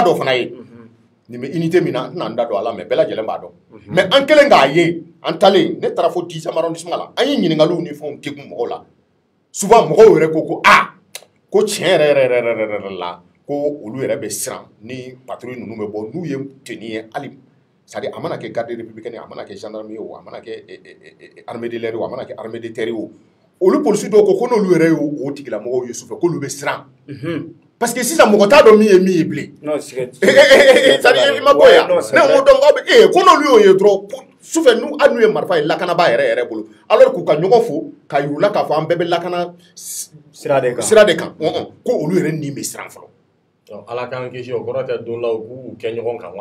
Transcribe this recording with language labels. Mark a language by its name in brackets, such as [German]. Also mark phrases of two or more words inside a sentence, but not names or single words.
[Bambara] dɔ fana ye nin bɛ unité min na n tɛna n da don a la mais bɛɛ lajɛlen b'a dɔn mais an kɛlen k'a ye an talen ne taara fo 10e arrondissement la an ye ɲininkaliw ni fɛnw degun mɔgɔw la souvent mɔgɔw yɛrɛ ko ko tiɲɛ yɛrɛ la ko olu yɛrɛ bɛ siran ni patrouille ninnu bɛ bɔ n'u ye tenue ye hali c'est-à-dire a mana kɛ garde républicaine a mana kɛ gendarmerie o a mana kɛ [French] armée de l'air [Bambara] o a mana kɛ [French] armée de terre [Bambara] o olu polisi dɔw ko n'olu yɛrɛ ye o tigilamɔgɔw ye sufɛ k'olu bɛ siran [French] parce que [Bambara] sisan mɔgɔ t'a dɔn min ye bilen c'est-à-dire i ma bɔ yan ne ko donc aw bɛ ko n'olu y'o ye dɔrɔn sufɛ hali n'u ye marifa ye lakanaba yɛrɛ bolo alors k'u ka ɲɔgɔn fo ka yir'u k'a fɔ an bɛɛ bɛ lakana sira de kan ko olu yɛrɛ ni bɛ siran fɔlɔ. Ala k'an kisi o kɔrɔ tɛ don la u k'u kɛ ɲɔgɔn kan wa.